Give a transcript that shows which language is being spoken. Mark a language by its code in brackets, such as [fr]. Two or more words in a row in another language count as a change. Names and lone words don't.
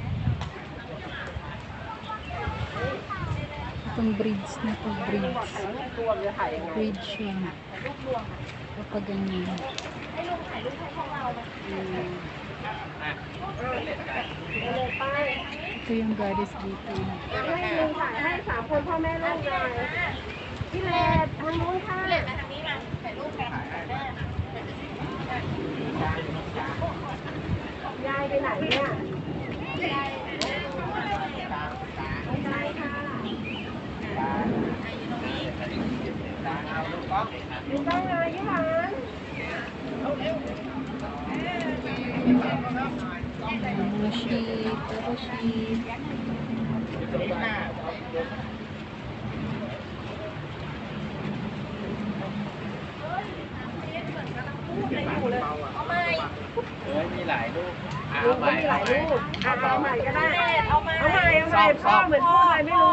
[tl] Itong bridge na to, bridge. Bridge yan. Kapag ganyan. Ito yung goddess dito. [th] ให้สามคนพ่อแม่ลูกเลยพี่เลดทางนู้นค่ะยายไปไหนเนี่ยยายค่ะอยู่บ้านเลยยี่หวาน [tl] Mga sheep, pero sheep. [th] เอาใหม่ก็ได้เอาใหม่พ่อเหมือนพูดอะไรไม่รู้